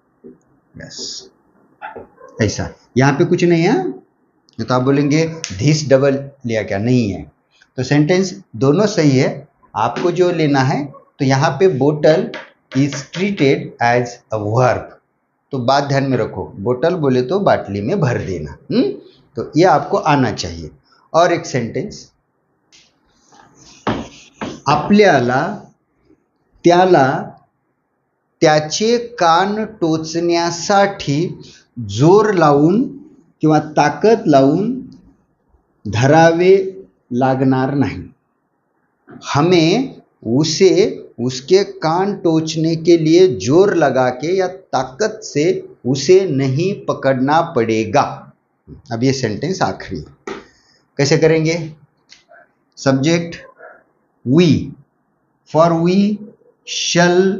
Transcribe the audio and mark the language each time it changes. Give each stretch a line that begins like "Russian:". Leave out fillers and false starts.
Hindi: Yes, ऐसा. यहां पे कुछ नहीं है, तो आप बोलेंगे धिस डबल लिया क्या, नहीं है. तो सेंटेंस दोनों सही है. आपको जो लेना है, तो यहाँ पे बोतल
English: Is treated as a verb.
Hindi: तो बात ध्यान में रखो, बोतल बोले तो बाटली में भर देना. तो ये आपको आना चाहिए.
Marathi: और एक सेंटेंस, आपल्याला त्याला त्याचे कान टोचण्यासाठी जोर लावून किंवा ताकद लावून धरावे लागणार नाही.
Hindi: हमें उसे उसके कान टोचने के लिए जोर लगा के या ताकत से उसे नहीं पकड़ना पड़ेगा. अब ये सेंटेंस आखिरी. कैसे करेंगे, subject we, for we shall